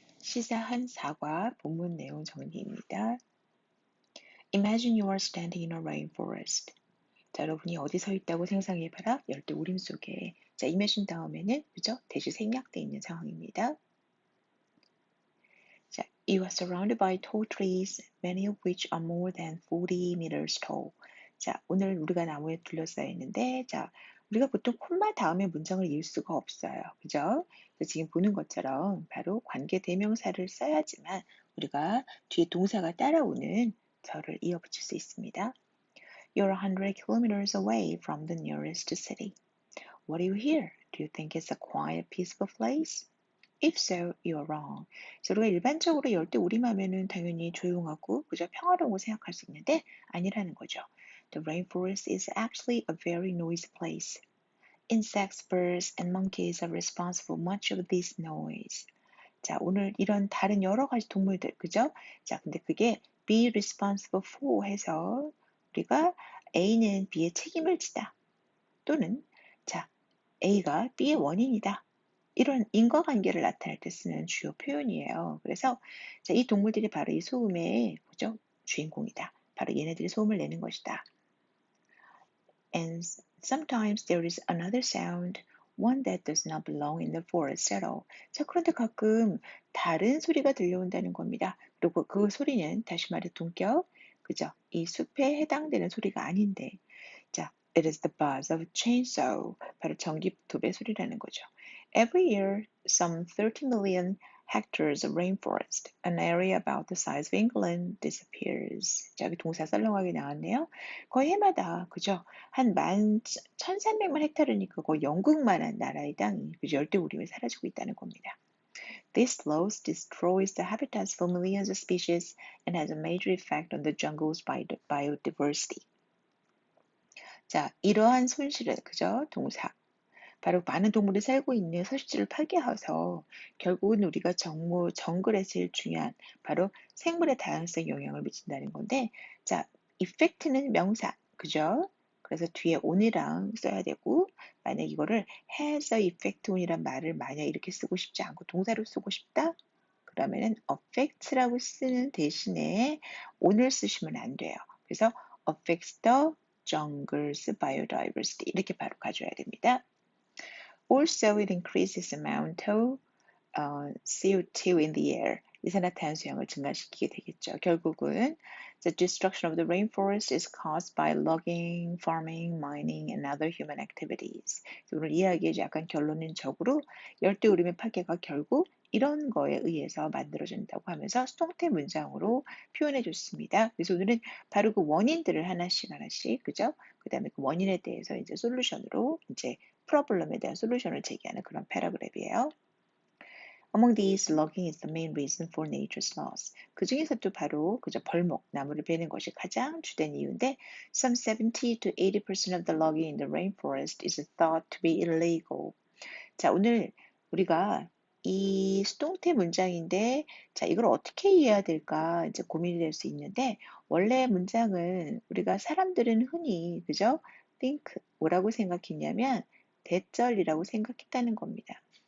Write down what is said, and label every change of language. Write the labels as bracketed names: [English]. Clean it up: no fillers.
[Korean] 시사한 사과 본문 내용 정리입니다. [English] Imagine you are standing in a rainforest. [Korean] 자, 여러분이 어디 서 있다고 상상해봐라. 열대 우림 속에. 자, imagine 다음에는 그죠? 대시 생략돼 있는 상황입니다. [English] 자, you are surrounded by tall trees, many of which are more than 40 meters tall. [Korean] 자, 오늘 우리가 나무에 둘러싸여 있는데, 자, 우리가 보통 콤마 다음에 문장을 이을 수가 없어요. 그죠? 지금 보는 것처럼 바로 관계 대명사를 써야지만 우리가 뒤에 동사가 따라오는 절을 이어붙일 수 있습니다. [English] You're 100 kilometers away from the nearest city. What do you hear? Do you think it's a quiet, peaceful place? If so, you're wrong. [Korean] 우리가 일반적으로 열대 우림하면은 당연히 조용하고 그저 평화로운 거 생각할 수 있는데 아니라는 거죠. [English] The rainforest is actually a very noisy place. Insects, birds, and monkeys are responsible for much of this noise. [Korean] 자, 오늘 이런 다른 여러 가지 동물들, 그죠? 자, 근데 그게 be responsible for 해서 우리가 A는 B의 책임을 지다. 또는 자, A가 B의 원인이다. 이런 인과관계를 나타낼 때 쓰는 주요 표현이에요. 그래서 자, 이 동물들이 바로 이 소음의 그죠? 주인공이다. 바로 얘네들이 소음을 내는 것이다. [English] And sometimes there is another sound, one that does not belong in the forest at all. [Korean] 자, 그런데 가끔 다른 소리가 들려온다는 겁니다. 그리고 그 소리는 다시 말해 동격, 그죠? [English] 이 숲에 해당되는 소리가 아닌데, 자, it is the buzz of a chainsaw. [Korean] 바로 전기톱의 소리라는 거죠. [English] Every year, some 30 million hectares of rainforest, an area about the size of England, disappears. [Korean] 자, 여기 동사 썰렁하게 나왔네요. 거의 해마다, 그죠? 한 1,300만 헥타르니까 거의 영국만한 나라의 땅이 그죠? 열대우림에 사라지고 있다는 겁니다. [English] This loss destroys the habitats for millions of species and has a major effect on the jungle's biodiversity. [Korean] 자, 이러한 손실은 그죠? 동사. 바로 많은 동물이 살고 있는 서식지를 파괴해서 결국은 우리가 정글에 제일 중요한 바로 생물의 다양성에 영향을 미친다는 건데, 자, effect는 명사, 그죠? 그래서 뒤에 on이랑 써야 되고, 만약 이거를 has a effect on 이란 말을 만약 이렇게 쓰고 싶지 않고 동사로 쓰고 싶다? 그러면은 affect라고 쓰는 대신에 on을 쓰시면 안 돼요. 그래서 affects the jungle's biodiversity 이렇게 바로 가져야 됩니다. [English] Also, it increases the amount of CO2 in the air. [Korean] 이산화탄소량을 증가시키게 되겠죠. [English] 결국은 the destruction of the rainforest is caused by logging, farming, mining, and other human activities. [Korean] 오늘 이야기의 약간 결론은 적으로 열대우림의 파괴가 결국 이런 거에 의해서 만들어진다고 하면서 수동태 문장으로 표현해 줬습니다. 그래서 오늘은 바로 그 원인들을 하나씩 그죠? 그 다음에 그 원인에 대해서 이제 솔루션으로 이제 프로블럼에 대한 솔루션을 제기하는 그런 패러그래프예요. [English] Among these, logging is the main reason for nature's loss. 그 중에서도 바로 그저 벌목, 나무를 베는 것이 가장 주된 이유인데, some 70 to 80% of the logging in the rainforest is thought to be illegal. [Korean] 자, 오늘 우리가 이 수동태 문장인데, 자, 이걸 어떻게 이해해야 될까 이제 고민이 될 수 있는데, 원래 문장은 우리가 사람들은 흔히 그죠? think 뭐라고 생각했냐면 대절이라고 생각했다는 겁니다.